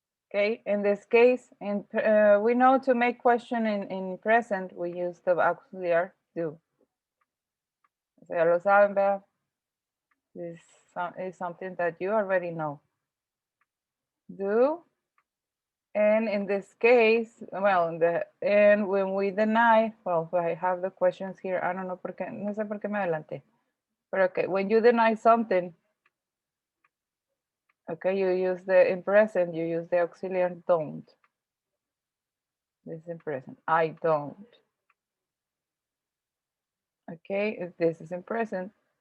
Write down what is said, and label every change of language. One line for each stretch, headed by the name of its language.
English: Okay, in this case, we know to make question in present, we use the auxiliary do. So
Spanish: ya lo saben, ¿verdad?
English: This is something that you already know. Do, and in this case, well, and when we deny, well, I have the questions here. I don't know
Spanish: por qué, no sé por qué me adelanté.
English: But okay, when you deny something, okay, you use in present, you use the auxiliary don't. This is in present, I don't. Okay, if this is in present.